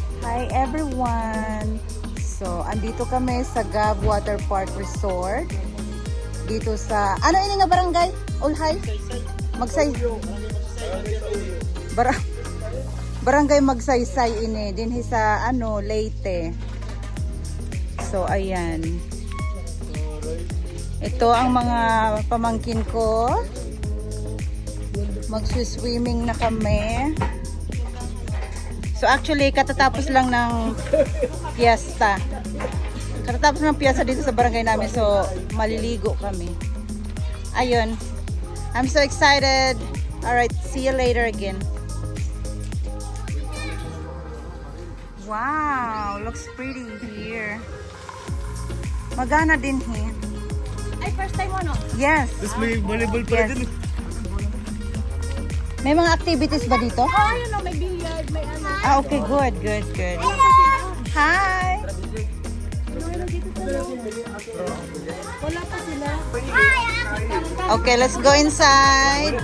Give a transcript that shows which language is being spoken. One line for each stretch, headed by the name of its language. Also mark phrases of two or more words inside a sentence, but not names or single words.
English: Hi everyone! So,
Filipino: andito kami sa Gab Water Park Resort.
Waray: Dito sa, ano ini nga barangay? Ulhay? Magsay. Barangay Magsaysay ini. Dinhi sa, Leyte. So, ayan.
Filipino: Ito ang mga pamangkin ko. Mag-swimming na kami.
English: So actually,
Filipino: katatapos lang ng piyesta. Katatapos ng piyesta dito sa barangay namin. So, maliligo kami. Ayun.
English: I'm so excited. Alright, see you later again. Wow, looks pretty here.
Filipino: Magana din here. Ay,
English: first time
Filipino: mo, no?
English: Yes.
Filipino: Tapos may volleyball pa
English: Yes.
Filipino: din. May mga activities ba dito? Oh, yun, no, may billiard, may ano.
English: Ah, okay, good. Hi!
Filipino: Wala pa sila.
English: Okay, let's go inside.